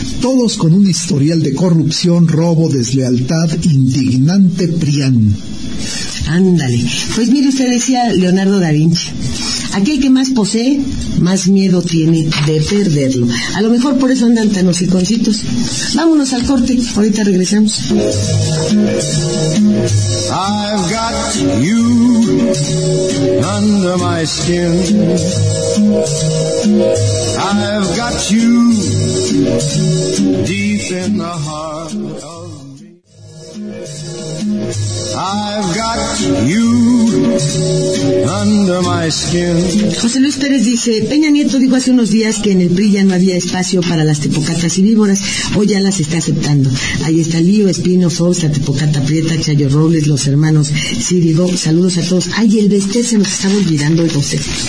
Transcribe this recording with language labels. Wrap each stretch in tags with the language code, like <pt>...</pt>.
<es>Todos con un historial de corrupción, robo, deslealtad, indignante Prián. Ándale. Pues mire, usted decía Leonardo da Vinci, aquel que más posee, más miedo tiene de perderlo. A lo mejor por eso andan tan hociconcitos. Vámonos al corte, ahorita regresamos.</es> <en>I've got you under my skin. I've got you deep in the heart. I've got you under my skin.</en> <es>José Luis Pérez dice, Peña Nieto dijo hace unos días que en el PRI ya no había espacio para las tepocatas y víboras, hoy ya las está aceptando. Ahí está Lío, Espino, Fox, la Tepocata Prieta, Chayo Robles, los hermanos Cirigo, saludos a todos. Ay, el Vestés se nos estaba olvidando de José.</es>